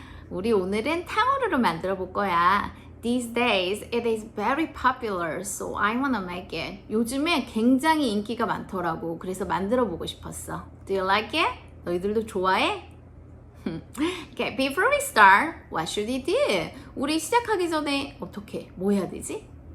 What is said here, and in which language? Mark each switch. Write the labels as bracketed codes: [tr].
[ko] 우리 오늘은 탕후루를 만들어 볼 거야. [en] These days it is very popular, so I wanna make it. [ko] 요즘에 굉장히 인기가 많더라고. 그래서 만들어 보고 싶었어. [en] Do you like it? [ko] 너희들도 좋아해? [en] Okay, before we start, what should we do? [ko] 우리 시작하기 전에 어떻게, 뭐 해야 되지?